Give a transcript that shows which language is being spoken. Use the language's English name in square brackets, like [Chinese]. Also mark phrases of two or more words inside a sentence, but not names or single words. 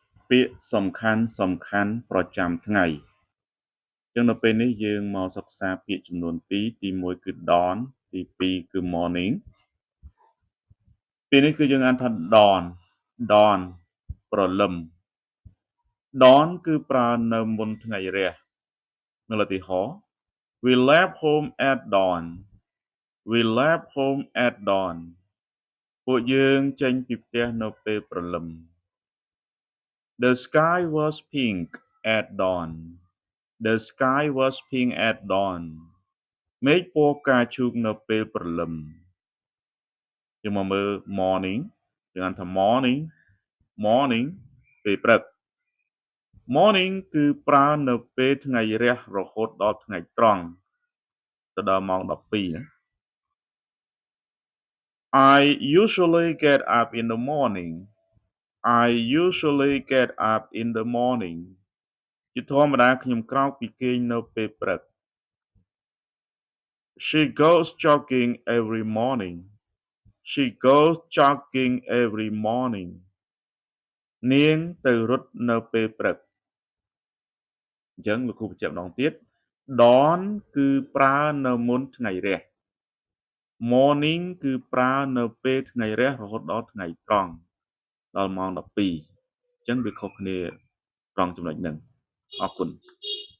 [Khmer] ពាក្យសំខាន់ប្រចាំថ្ងៃចឹងនៅពេលនេះយើងមកសិក្សាពាក្យចំនួន2ទី1គឺ dawn ទី2គឺ morning ពេលនេះគឺយើងអានថា dawn ព្រលឹម dawn គឺប្រើនៅមុនថ្ងៃរះនៅឧទាហរណ៍ [English] we left home at dawn we left home at dawn [Khmer] ពួកយើងចេញពីផ្ទះនៅពេលព្រលឹម [English] the sky was pink at dawn the sky was pink at dawn [Khmer] មេឃពណ៌ផ្កាឈូកនៅពេលព្រលឹមយើងមកមើល morning យើងអានថា morning ពេលព្រឹក morning គឺប្រើនៅពេលថ្ងៃរះរហូតដល់ថ្ងៃត្រង់ទៅដល់ម៉ោង12ណា [English] I usually get up in the morning I usually get up in the morning [Khmer] ជាធម្មតាខ្ញុំក្រោកពីគេងនៅពេលព្រឹក [English] She goes jogging every morning She goes jogging every morning [Khmer] នាងទៅរត់នៅពេលព្រឹកអញ្ចឹងលោកគ្រូបញ្ជាក់ម្ដងទៀត dawn គឺប្រើនៅមុនថ្ងៃរះ morning គឺប្រើនៅពេលថ្ងៃរះរហូតដល់ថ្ងៃត្រង់ដល់ម៉ោង12អញ្ចឹងវាខុសគ្នាត្រង់ចំណុចហ្នឹងអរគុណ